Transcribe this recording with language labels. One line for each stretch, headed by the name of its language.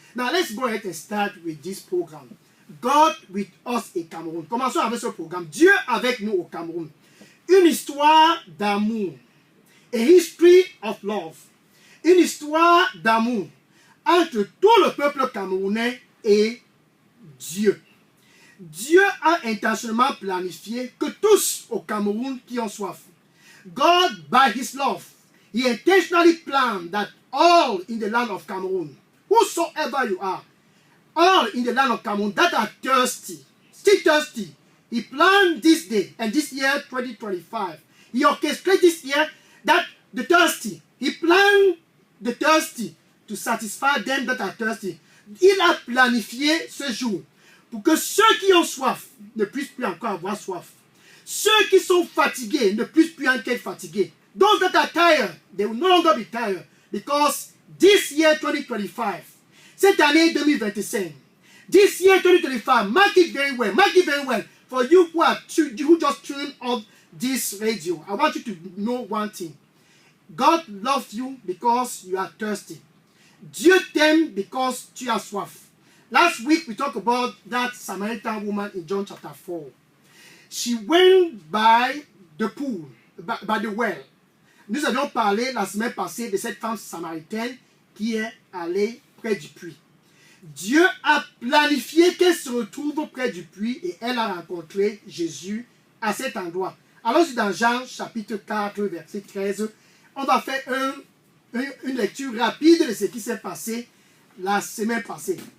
English: Now let's go ahead and start with this program. God with us in Cameroun.
French: Commençons avec ce programme. Dieu avec nous au Cameroun. Une histoire d'amour.
English: A history of love.
French: Une histoire d'amour entre tout le peuple camerounais et Dieu. Dieu a intentionnellement planifié que tous au Cameroun qui ont soif.
English: God, by His love, He intentionally planned that all in the land of Cameroon, whosoever you are, all in the land of Cameroon that are thirsty, still thirsty, He planned this day and this year 2025. He orchestrated this year that the thirsty, He planned the thirsty to satisfy them that are thirsty.
French: Il a planifié ce jour pour que ceux qui ont soif ne puissent plus encore avoir soif. Ceux qui sont fatigués ne puissent plus encore être fatigués.
English: Those that are tired, they will no longer be tired because this year 2025,
French: cette année 2025,
English: this year 2025, mark it very well. Mark it very well. For you who just tuned on this radio, I want you to know one thing. God loves you because you are thirsty.
French: Dieu t'aime because tu as soif.
English: Last week we talked about that Samaritan woman in John chapter 4. She went by the pool, by the well.
French: Nous avions parlé la semaine passée de cette femme samaritaine qui est allée près du puits. Dieu a planifié qu'elle se retrouve près du puits et elle a rencontré Jésus à cet endroit. Alors, dans Jean chapitre 4, verset 13, on va faire une lecture rapide de ce qui s'est passé la semaine passée.